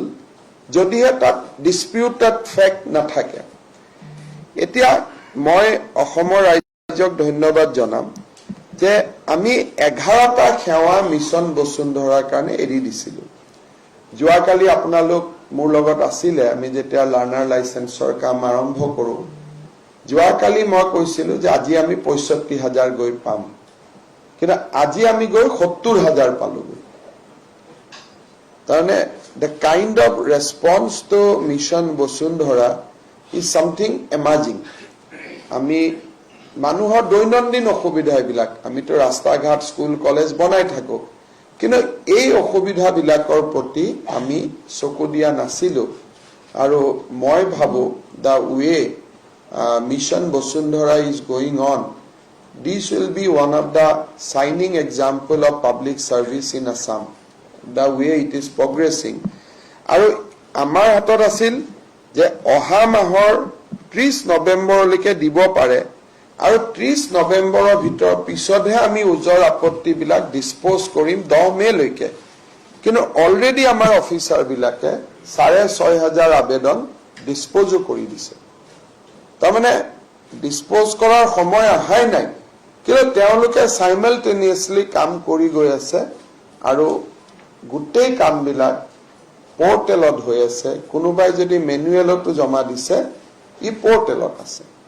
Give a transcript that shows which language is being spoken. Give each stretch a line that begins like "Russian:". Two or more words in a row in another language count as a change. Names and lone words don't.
Assamese: যদিহে তাত
English: disputed fact
Assamese: নাথাকে এতিয়া মই অসমৰ ৰাজ্যক ধন্যবাদ জনাম যে আমি 11টা সেৱা মিছন বসুন্ধৰাৰ কাৰণে এৰি দিছিলো যোৱাকালি আপোনালোক মোৰ লগত আছিলে আমি যেতিয়া
English: learner license
Assamese: কাম আৰম্ভ কৰো যোৱাকালি মই কৈছিলো যে আজি আমি 65000 গৈ পাম কিন্তু আজি আমি গৈ 70000 পালো তাৰনে
English: the kind of response to mission বসুন্ধৰা is something amazing
Assamese: আমি মানুহৰ দৈনন্দিন অসুবিধাবিলাক আমিতো ৰাস্তা ঘাট স্কুল কলেজ বনাই থাকো কিন্তু এই অসুবিধাবিলাকৰ প্ৰতি আমি চকু দিয়া নাছিলো আৰু মই ভাবো
English: the way mission বসুন্ধৰা is going on this will be one of the shining example of public service in Assam the way it is progressing
Assamese: আৰু আমাৰ হাতত আছিল যে অহা মাহৰ 30 নৱেম্বৰলৈকে দিব পাৰে আৰু 30 নৱেম্বৰৰ ভিতৰ পিছতহে আমি উজৰ আপত্তি বিলাক ডিসপোজ কৰিম 10 মে লৈকে কিন্তু অলৰেডি আমাৰ অফিচাৰ বিলাকে 6500 আবেদন ডিসপোজ কৰি দিছে তাৰমানে ডিসপোজ কৰাৰ সময় আহাই নাই কিন্তু তেওঁলোকে সাইমালটেনিয়াছলি কাম কৰি গৈ আছে আৰু গোটেই কাম বিলাক পোৰ্টেলত হৈ আছে কোনোবাই যদি মেনুৱেলতো জমা দিছে ই পোৰ্টেলত আছে